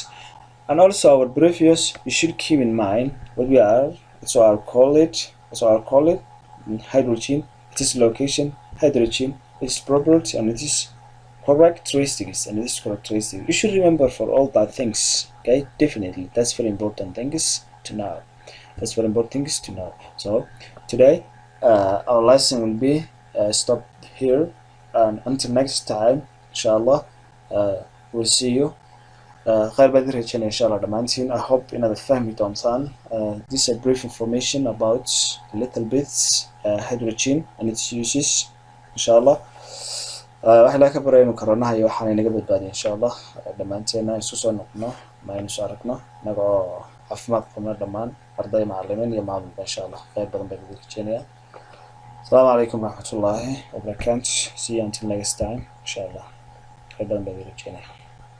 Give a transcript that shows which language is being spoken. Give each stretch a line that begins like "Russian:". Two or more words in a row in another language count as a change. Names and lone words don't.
English: And also our previous, you should keep in mind what we are, so I'll call it hydrogen, its location, hydrogen, its property, and its characteristics, You should remember for all that things, okay? Definitely, that's very important things to know. So today, our lesson will be stopped here, and until next time, inshallah, we'll see you.
Arabic: خير بإذن الله إن شاء الله دمانتين.
English: I hope
Somali: inaad fahmi doontaan.
English: This is a brief information about a little bit hydrogen and its uses inshallah.
Somali: Waxaa laga baraya inuu koronaha iyo waxaan inaga badbaadiyo inshallah. Dhammaanteena isu soo noqno ma aynu soo aragno inagoo caafimaad qabno dhammaan arday macallimiin iyo maamulka inshallah. Khayr badan baan idin rajeynayaa.
Arabic: السلام عليكم ورحمة الله وبركاته.
English: See you until next time inshallah.
Somali: Khayr badan baan idin rajeynayaa.